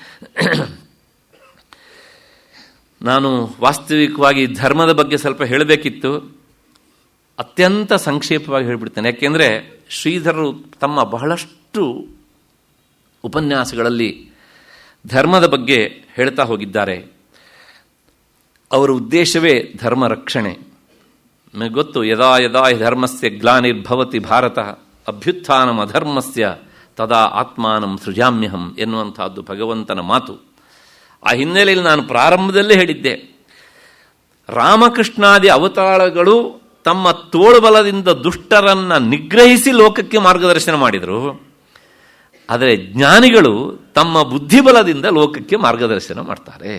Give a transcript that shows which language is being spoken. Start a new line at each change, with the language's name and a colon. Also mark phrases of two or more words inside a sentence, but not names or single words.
Kannada: ನಾನು ವಾಸ್ತವಿಕವಾಗಿ ಧರ್ಮದ ಬಗ್ಗೆ ಸ್ವಲ್ಪ ಹೇಳಬೇಕಿತ್ತು, ಅತ್ಯಂತ ಸಂಕ್ಷೇಪವಾಗಿ ಹೇಳಿಬಿಡ್ತೇನೆ. ಯಾಕೆಂದರೆ ಶ್ರೀಧರರು ತಮ್ಮ ಬಹಳಷ್ಟು ಉಪನ್ಯಾಸಗಳಲ್ಲಿ ಧರ್ಮದ ಬಗ್ಗೆ ಹೇಳ್ತಾ ಹೋಗಿದ್ದಾರೆ. ಅವರ ಉದ್ದೇಶವೇ ಧರ್ಮ ರಕ್ಷಣೆ. ನಮಗೆ ಗೊತ್ತು,
Sanskrit: ಯದಾ ಯದಾ ಧರ್ಮಸ್ಯ ಗ್ಲಾನಿರ್ಭವತಿ ಭಾರತ ಅಭ್ಯುತ್ಥಾನಂ ಅಧರ್ಮಸ್ಯ ತದಾ ಆತ್ಮಾನಂ ಸೃಜಾಮ್ಯಹಂ
Kannada: ಎನ್ನುವಂತಹದ್ದು ಭಗವಂತನ ಮಾತು. ಆ ಹಿನ್ನೆಲೆಯಲ್ಲಿ ನಾನು ಪ್ರಾರಂಭದಲ್ಲೇ ಹೇಳಿದ್ದೆ, ರಾಮಕೃಷ್ಣಾದಿ ಅವತಾರಗಳು ತಮ್ಮ ತೋಳುಬಲದಿಂದ ದುಷ್ಟರನ್ನು ನಿಗ್ರಹಿಸಿ ಲೋಕಕ್ಕೆ ಮಾರ್ಗದರ್ಶನ ಮಾಡಿದರು. ಆದರೆ ಜ್ಞಾನಿಗಳು ತಮ್ಮ ಬುದ್ಧಿಬಲದಿಂದ ಲೋಕಕ್ಕೆ ಮಾರ್ಗದರ್ಶನ ಮಾಡ್ತಾರೆ.